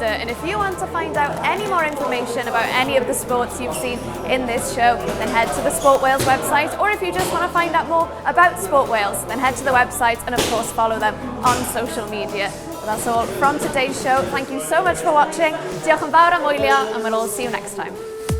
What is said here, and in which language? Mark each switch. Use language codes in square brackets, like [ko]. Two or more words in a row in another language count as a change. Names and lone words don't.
[en] And if you want to find out any more information about any of the sports you've seen in this show, then head to the Sport Wales website. Or if you just want to find out more about Sport Wales, then head to the website and of course follow them on social media. Well, that's all from today's show. Thank you so much for watching. [cy] Diolch yn fawr am wylio, [en] and we'll all see you next time.